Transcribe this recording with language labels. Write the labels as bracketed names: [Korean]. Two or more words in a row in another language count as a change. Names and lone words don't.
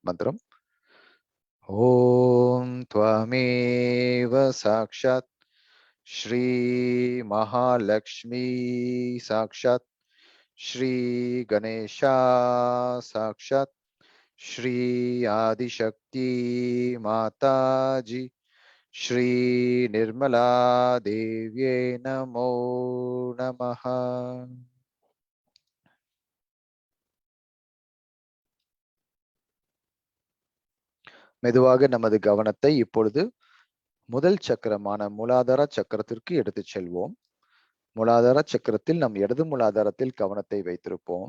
[Sanskrit] மந்திரம் ॐ त्वमेव साक्षात् श्री महालक्ष्मी साक्षात्, श्री गणेशा साक्षात्, श्री आदिशक्ति माताजी श्री निर्मला देव्ये नमो नमः. [Tamil] மெதுவாக நமது கவனத்தை இப்பொழுது முதல் சக்கரமான மூலாதார சக்கரத்திற்கு எடுத்துச் செல்வோம். மூலாதார சக்கரத்தில் நம் இடது மூலாதாரத்தில் கவனத்தை வைத்திருப்போம்.